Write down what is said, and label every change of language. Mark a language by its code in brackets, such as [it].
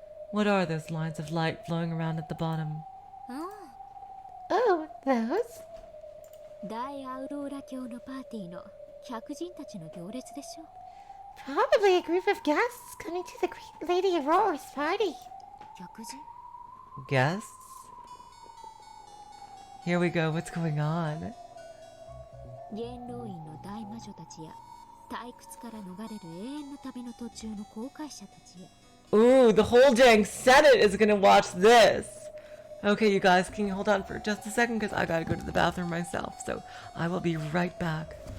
[en] What are those lines of light flowing around at the bottom? Oh, those? [ja] 大アウローラ教のパーティーの客人たちの行列でしょ [en] Probably a group of guests coming to the Great Lady Aurora's party. [ja] 客人 [en] Guests? Here we go, what's going on? [ja] 元老院の大魔女たちや退屈から逃れる永遠の旅の途中の航海者たちや [en] Ooh, the whole dang Senate is gonna watch this! Okay, you guys, can you hold on for just a second? Because I gotta go to the bathroom myself, so I will be right back.